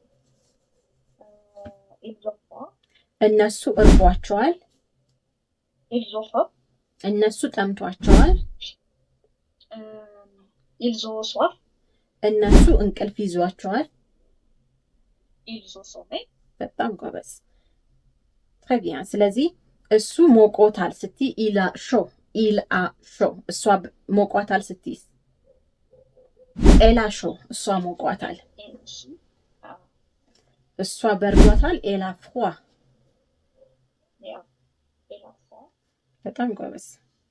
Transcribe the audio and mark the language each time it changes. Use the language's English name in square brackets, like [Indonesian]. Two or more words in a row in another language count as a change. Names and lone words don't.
[Amharic] እነሱ እርቧቸዋል እነሱ ጠምቷቸዋል እነሱ እንቅልፍ ይዟቸዋል በጣም ጎበዝ [French] très bien [Amharic] ስለዚህ እሱ ሞቆታል ስቲ [French] il a chaud [Amharic] እሷ ሞቋታል ስቲ [French] elle a chaud [Amharic] እሷ ሞቋታል እሷ በርዷታል [French] elle a froid [Amharic] በጣም ጎበዝ